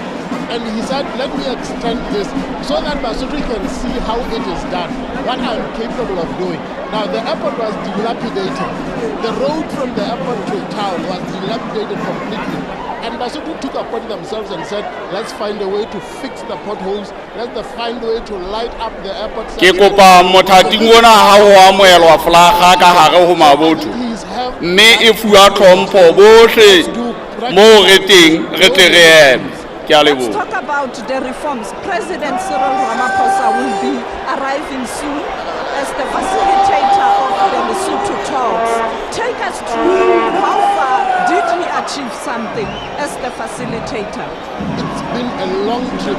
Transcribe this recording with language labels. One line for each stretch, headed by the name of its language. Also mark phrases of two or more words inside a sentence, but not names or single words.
English: And he said, let me extend this so that Basotho can see how it is done, what I'm capable of doing. Now, the airport was dilapidated. The road from the airport to town was dilapidated completely. And Basotho took upon themselves and said, let's find a way to fix the potholes. Let's find a way to light up the airport.
Southern Sotho: ke kopa mothating ona ha ho amoelwa flaga ka hare ho mabotho mme e fuwa tlhompho bohle mo re teng re tle re eme.
English: Let's talk about the reforms. President Cyril Ramaphosa will be arriving soon as the facilitator of the Lesotho talks. Take us through how far did he achieve something as the facilitator? It's been a long trip.